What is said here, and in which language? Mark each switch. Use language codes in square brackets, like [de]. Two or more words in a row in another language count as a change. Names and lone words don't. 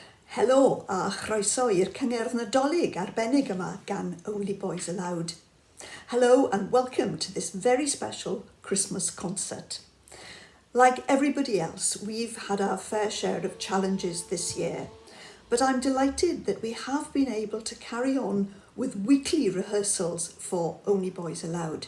[cy] Helo a chroeso i'r cyngerdd Nadolig arbennig yma gan Only Boys Aloud. [en] Hello and welcome to this very special Christmas concert. Like everybody else, we've had our fair share of challenges this year, but I'm delighted that we have been able to carry on with weekly rehearsals for Only Boys Aloud.